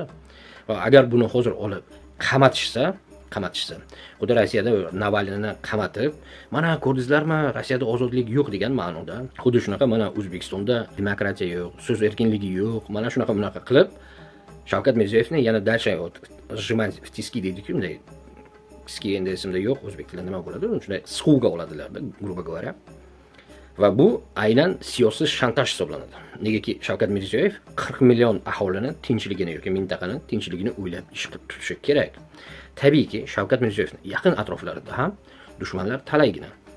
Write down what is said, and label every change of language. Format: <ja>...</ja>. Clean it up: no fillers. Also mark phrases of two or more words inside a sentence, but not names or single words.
<uz>Va agar buni hozir olib qamatishsa, xuddi Rossiyada Navalniyni qamatib, mana ko'rdingizlarmi, Rossiyada ozodlik yo'q degan ma'noda, xuddi shunaqa mana O'zbekistonda demokratiya yo'q, so'z erkinligi yo'q, mana shunaqa qilib Shavkat Mirziyoyevni yana</uz> <ru>дальше сжимать в тиски</ru> <uz>deydi-ku, bunday tiski endi esimda yo'q, o'zbek tilida nima bo'ladi? Shunday siquvga oladilar-da,</uz> <ru>грубо говоря.</ru> <uz>Va bu aynan siyosiy shantaj hisoblanadi. Negaki Shavkat Mirziyoyev 40 million aholini tinchligini yoki mintaqani tinchligini o'ylab ish qilib turishi kerak. Tabiiyki Shavkat Mirziyoyevning yaqin atroflarida ham dushmanlar talaygina.</uz>